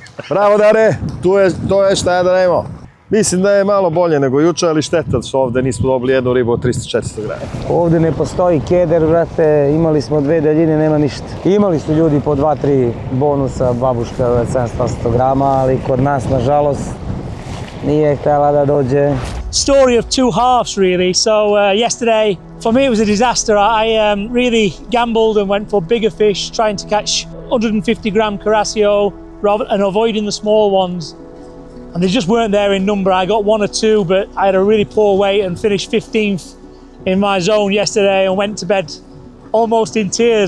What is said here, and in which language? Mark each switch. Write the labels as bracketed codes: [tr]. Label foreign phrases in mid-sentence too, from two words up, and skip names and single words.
[bs] Bravo Dare, to je šta ja da nemamo. Mislim da je malo bolje nego juče, ali šteta što ovdje nismo dobili jednu ribu od 300-400 grama. Ovdje ne postoji keder, brate, imali smo 2 daljine, nema ništa. Imali su ljudi po 2-3 bonusa, babuška od 700 grama, ali kod nas, nažalost, nije htjela da dođe. [en] Story of 2 halves, really. So yesterday, for me, it was a disaster. I really gambled and went for bigger fish, trying to catch 150 gram Carasio and avoiding the small ones. And they just weren't there in number. I got 1 or 2, but I had a really poor weight and finished 15th in my zone yesterday and went to bed almost in tears.